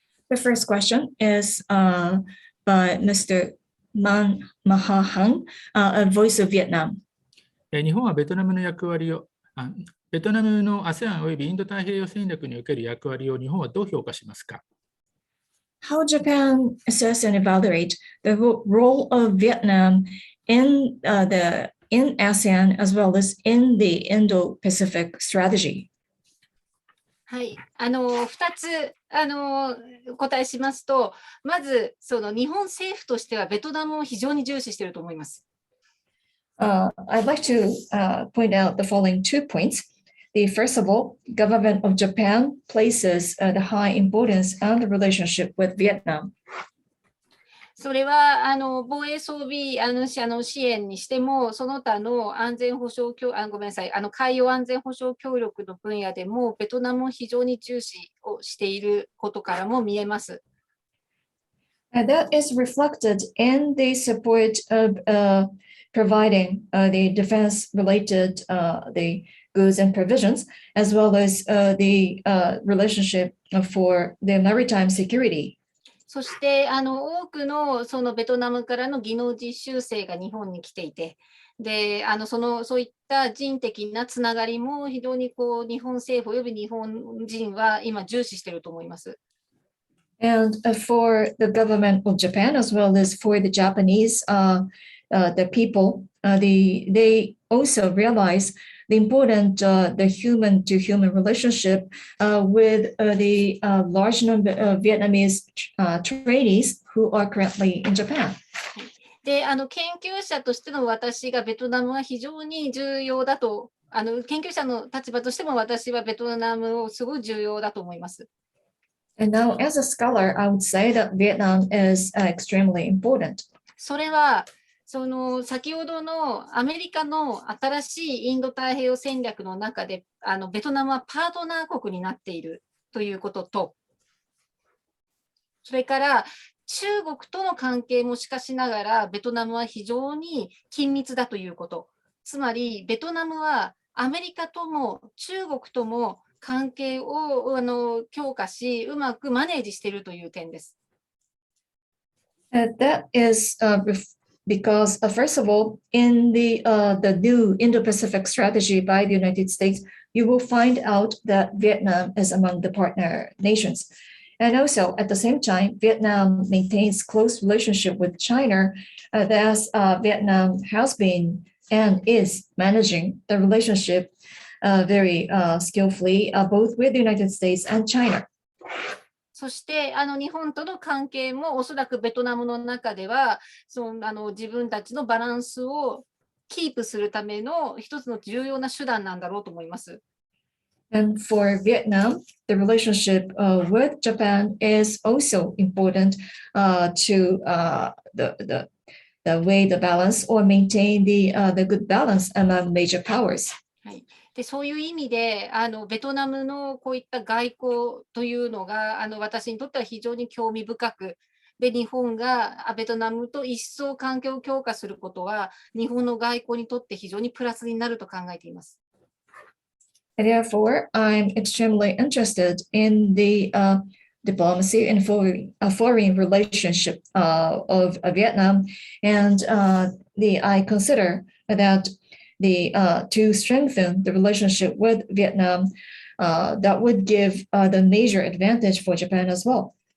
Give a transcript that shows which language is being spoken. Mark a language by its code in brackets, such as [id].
[en] The first question is by Mr. Maha Hang of Voice of Vietnam. [ja] 日本はベトナムの役割を、ベトナムの ASEAN およびインド太平洋戦略における役割を日本はどう評価しますか？ [en] How Japan assess and evaluate the role of Vietnam in ASEAN as well as in the Indo-Pacific strategy? [ja] はい、2つお答えしますと、まずその日本政府としてはベトナムを非常に重視していると思います。 [en] I'd like to point out the following 2 points. First of all, government of Japan places the high importance on the relationship with Vietnam. [ja] それは防衛装備支援にしても、その他の安全保障海洋安全保障協力の分野でも、ベトナムを非常に重視をしていることからも見えます。 [en] That is reflected in the support of providing the defense-related the goods and provisions, as well as the relationship for the maritime security. [ja] そして多くのそのベトナムからの技能実習生が日本に来ていて、でそういった人的なつながりも非常に日本政府および日本人は今重視していると思います。 [en] And for the government of Japan, as well as for the Japanese, the people, they also realize the important the human-to-human relationship with the large number of Vietnamese trainees who are currently in Japan. [ja] で研究者としての私がベトナムは非常に重要だと、研究者の立場としても私はベトナムをすごい重要だと思います。 [en] And now, as a scholar, I would say that Vietnam is extremely important. [ja] それは先ほどのアメリカの新しいインド太平洋戦略の中でベトナムはパートナー国になっているということと、それから中国との関係もしかしながらベトナムは非常に緊密だということ、つまりベトナムはアメリカとも中国とも関係を強化し、うまくマネージしているという点です。 [en] That is because, first of all, in the new Indo-Pacific strategy by the United States, you will find out that Vietnam is among the partner nations. And also, at the same time, Vietnam maintains close relationship with China, as Vietnam has been and is managing the relationship very skillfully, both with the United States and China. [ja] そして日本との関係もおそらくベトナムの中では自分たちのバランスをキープするための一つの重要な手段なんだろうと思います。 [en] And for Vietnam, the relationship with Japan is also important to the way the balance or maintain the good balance among major powers. [ja] でそういう意味でベトナムのこういった外交というのが私にとっては非常に興味深く、で日本がベトナムと一層関係を強化することは日本の外交にとって非常にプラスになると考えています。 [en] Therefore, I'm extremely interested in the diplomacy and foreign relationship of Vietnam, and I consider that to strengthen the relationship with Vietnam, that would give the major advantage for Japan as well.